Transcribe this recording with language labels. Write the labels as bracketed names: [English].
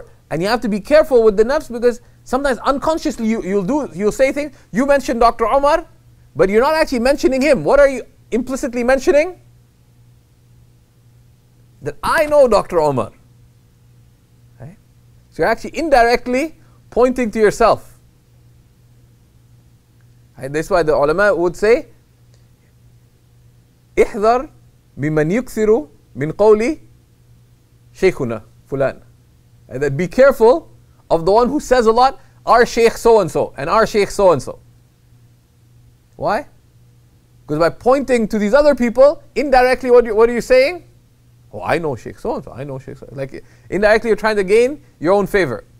[English] And you have to be careful with the nafs, because sometimes unconsciously you'll say things. You mention Dr. Omar, but you're not actually mentioning him. What are you implicitly mentioning? That I know Dr. Omar. Right? So you're actually indirectly pointing to yourself. Right? That's why the ulama would say, [Arabic] احذر ممن يكثر من قول شيخنا فلان. [English] And that be careful of the one who says a lot, our Shaykh so and so, and our Shaykh so and so. Why? Because by pointing to these other people, indirectly what are you saying? Oh, I know Shaykh so and so, I know Shaykh so. Like indirectly you're trying to gain your own favor.